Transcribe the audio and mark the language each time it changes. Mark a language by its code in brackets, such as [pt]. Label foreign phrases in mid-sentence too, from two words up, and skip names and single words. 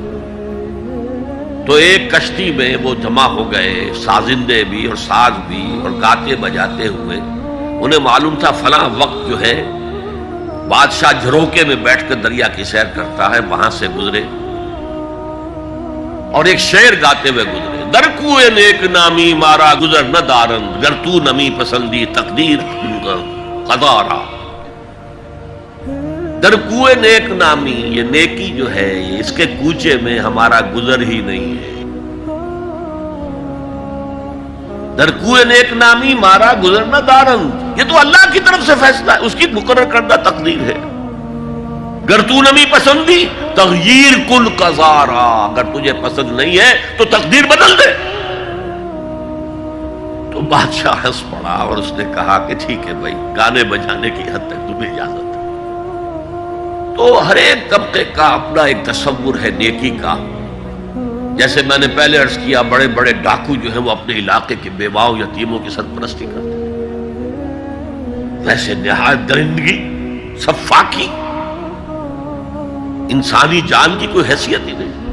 [ur] تو ایک کشتی میں وہ جمع ہو گئے، سازندے بھی اور ساز بھی، اور گاتے بجاتے ہوئے. انہیں معلوم تھا فلاں وقت جو ہے بادشاہ جھروکے میں بیٹھ کر دریا کی سیر کرتا ہے، وہاں سے گزرے اور ایک شعر گاتے ہوئے گزرے. [fa] در کوئے نیک نامی مارا گزر نہ دارند، گر تو نمی پسندی تقدیر قضا. در کوئے نیک نامی، [ur] یہ نیکی جو ہے اس کے کوچے میں ہمارا گزر ہی نہیں ہے. [fa] در کوئے نیک نامی مارا گزر نہ دارند، [ur] یہ تو اللہ کی طرف سے فیصلہ ہے، اس کی مقرر کردہ تقدیر ہے. [fa] گر تو نمی پسندی تغییر کل قضارا، [ur] اگر تجھے پسند نہیں ہے تو تقدیر بدل دے. تو بادشاہ ہنس پڑا اور اس نے کہا کہ ٹھیک ہے بھائی، گانے بجانے کی حد تک تمہیں اجازت ہے۔ تو ہر ایک طبقے کا اپنا ایک تصور ہے نیکی کا۔ جیسے میں نے پہلے عرض کیا، بڑے بڑے ڈاکو جو ہیں وہ اپنے علاقے کے بیواؤں یتیموں کی سرپرستی کرتے ہیں، ویسے نہایت درندگی، سفاکی، انسانی جان کی کوئی حیثیت ہی نہیں۔